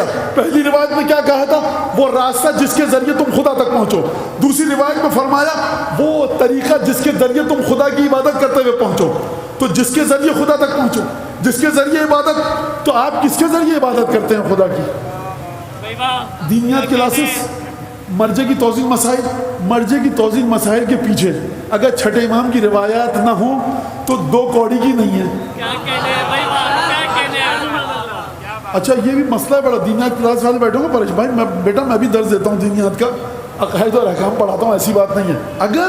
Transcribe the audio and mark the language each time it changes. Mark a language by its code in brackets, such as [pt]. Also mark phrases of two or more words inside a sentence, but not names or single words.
[ur] پہلی روایت میں کیا کہا تھا؟ وہ راستہ جس کے ذریعے تم خدا تک پہنچو. دوسری روایت میں فرمایا وہ طریقہ جس کے ذریعے تم خدا کی عبادت کرتے ہوئے پہنچو. تو جس کے ذریعے خدا تک پہنچو، جس کے ذریعے عبادت. تو آپ کس کے ذریعے عبادت کرتے ہیں خدا کی؟ دینیات کلاسز، مرجع کی توضیح مسائل. مرجع کی توضیح مسائل کے پیچھے اگر چھٹے امام کی روایات نہ ہوں تو 2 کوڑی کی نہیں ہے. اچھا یہ بھی مسئلہ ہے بڑا. دینیات کلاس والے بیٹھو گے پریش بھائی، میں بھی درس دیتا ہوں دینیات کا، عقائد اور احکام پڑھاتا ہوں، ایسی بات نہیں ہے.